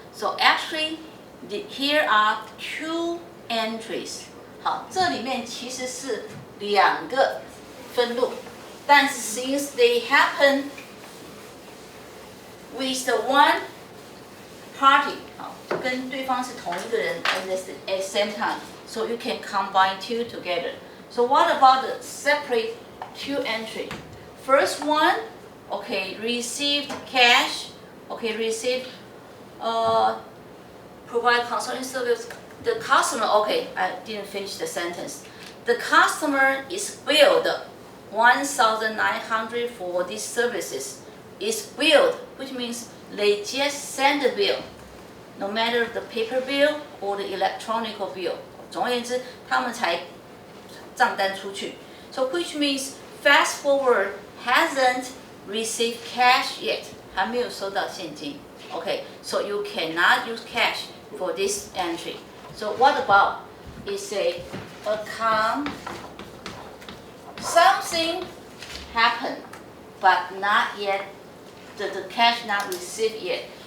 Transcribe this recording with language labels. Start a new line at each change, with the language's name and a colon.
English: So actually, here are 2 entries.
Chinese: 好，这里面其实是2个分录。
English: 但是 since they happen with the one party, 好，跟对方是同一个人 at the same time, so you can combine 2 together. So what about the separate 2 entry? First one, okay, received cash, okay, received, provide consulting service. The customer, okay, I didn't finish the sentence. The customer is billed 1,900 for these services. Is billed, which means they just send the bill, no matter the paper bill or the electronic bill.
Chinese: 总而言之，他们才账单出去。
English: So which means Fast Forward hasn't received cash yet.
Chinese: 还没有收到现金。
English: Okay, so you cannot use cash for this entry. So what about is a account, something happened, but not yet, the cash not received yet.